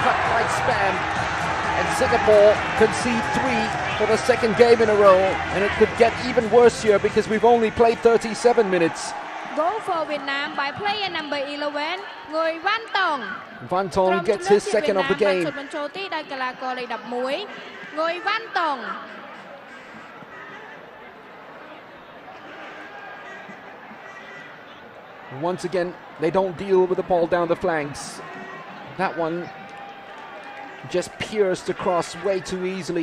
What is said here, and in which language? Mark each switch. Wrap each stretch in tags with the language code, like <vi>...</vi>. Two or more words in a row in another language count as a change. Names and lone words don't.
<en>right spam. And Singapore concede 3 for the second game in a row. And it could get even worse here because we've only played 37 minutes. Goal for Vietnam by player number 11, người Văn Tùng. Van Tong gets his second of the game.</en> <km>បញ្ចូលទីដោយកីឡាករលេខ11 người Văn Tùng.</km> <en>Once again, they don't deal with the ball down the flanks. That one just pierced across way too easily.</en>